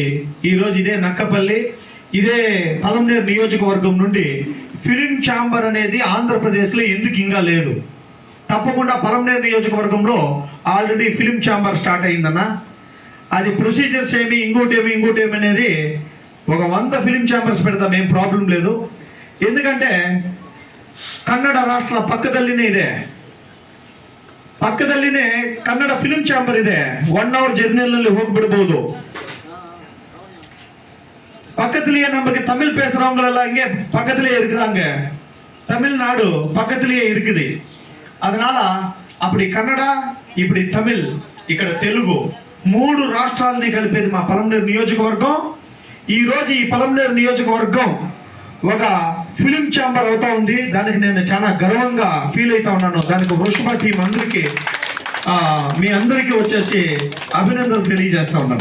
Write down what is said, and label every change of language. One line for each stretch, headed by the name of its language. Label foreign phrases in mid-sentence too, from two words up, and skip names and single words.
Telugu: ఈరోజు ఇదే నక్కపల్లి, ఇదే పొలంనేరు నియోజకవర్గం నుండి ఫిలిం ఛాంబర్ అనేది ఆంధ్రప్రదేశ్లో ఎందుకు ఇంకా లేదు? తప్పకుండా పొలంనేరు నియోజకవర్గంలో ఆల్రెడీ ఫిలిం ఛాంబర్ స్టార్ట్ అయిందన్న. అది ప్రొసీజర్స్ ఏమి, ఇంకోటేమి అనేది ఒక 100 ఫిలిం ఛాంబర్స్ పెడతాం, ఏం ప్రాబ్లం లేదు. ఎందుకంటే కన్నడ రాష్ట్ర
Kannada: ಪಕ್ಕದಲ್ಲಿನೇ ಇದೆ, ಪಕ್ಕದಲ್ಲಿನೇ ಕನ್ನಡ ಫಿಲಿಂ ಚಾಂಬರ್ ಇದೆ. 1 hour ಜರ್ನಿಯಲ್ಲಿ ಹೋಗ್ಬಿಡ್ಬೋದು.
Tamil: பக்கத்திலேயே நமக்கு தமிழ் பேசுறவங்க எல்லாம் இங்கே பக்கத்திலேயே இருக்கிறாங்க. தமிழ்நாடு பக்கத்திலேயே இருக்குது.
Telugu: அதனால అప్పుడు కన్నడ, ఇప్పుడు తమిళ్, ఇక్కడ తెలుగు 3 రాష్ట్రాలని కలిపేది మా పొలంనేరు నియోజకవర్గం. ఈ రోజు ఈ పొలంనేరు నియోజకవర్గం ఒక ఫిలిం ఛాంబర్ అవుతా ఉంది. దానికి నేను చాలా గర్వంగా ఫీల్ అవుతా ఉన్నాను. దానికి వృషభ టీం అందరికీ, మీ అందరికీ వచ్చేసి అభినందనలు తెలియజేస్తా ఉన్నాను.